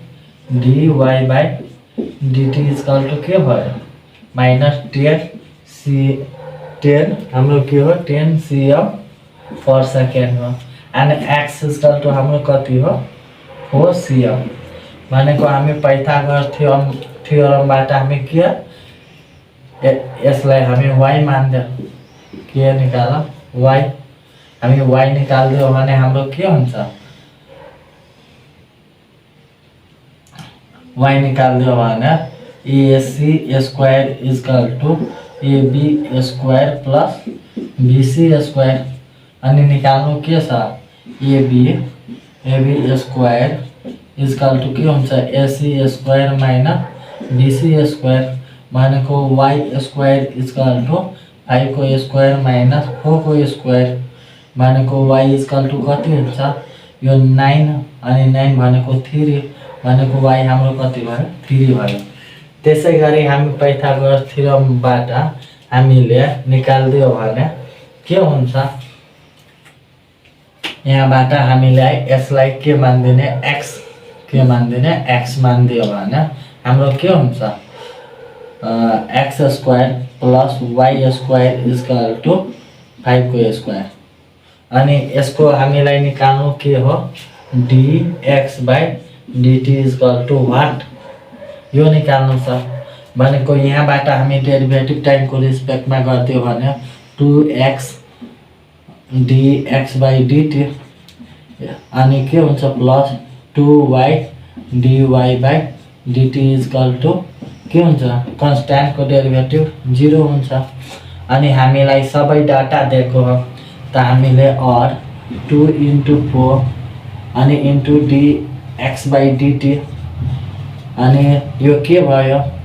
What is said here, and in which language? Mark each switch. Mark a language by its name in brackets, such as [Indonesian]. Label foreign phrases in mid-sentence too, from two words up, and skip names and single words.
[Nepali] dy/dt [English] equal to [Nepali] के भयो -10 हाम्रो के हो 10 cm/सेकेन्ड हो अनि x [English] equal to [Nepali] हाम्रो कति हो 4 cm भनेको हामी पाइथागोरस थ्योरमबाट हामी के यसलाई हामी y मान्दियो के निकाल y हामी y निकाल्दियो भने हाम्रो के हुन्छ y निकाल्दियो भने [English] AC square equal to AB square plus BC square [Nepali] अनि निकाल्नु के छ [English] AB square equal to [Nepali] के हुन्छ [English] AC square minus BC square [Nepali] भनेको [English] y square equal to 5 [Nepali] को [English] square minus 4 [Nepali] को स्क्वायर भनेको [English] y equal to [Nepali] कति हुन्छ यो 9 अनि 9 भनेको 3 भनेको y हाम्रो कति भयो 3 भयो। त्यसैगरी हामी पाइथागोरस थ्योरमबाट हामीले निकाल्दियो भने के हुन्छ यहाँबाट हामीले यसलाई के मान्दिने x के मान्दिने x मान्दियो भने हाम्रो के हुन्छ [English] x square plus y square equal to 5 [Nepali] को स्क्वायर अनि यसको हामीलाई निकाल्नु के हो [English] dx/dt equal to what [Nepali] यो निकाल्नु छ भनेको यहाँबाट हामी डेरिभेटिभ टाइमको रिस्पेक्टमा गर्दियो भने 2x dx/dt अनि के हुन्छ [English] plus 2y dy/dt equal to [Nepali] के हुन्छ कन्स्ट्यान्टको डेरिभेटिभ 0 हुन्छ अनि हामीलाई सबै डाटा दिएको हो त हामीले और 2 * 4 अनि [English] into dx/dt [Nepali] अनि यो के भयो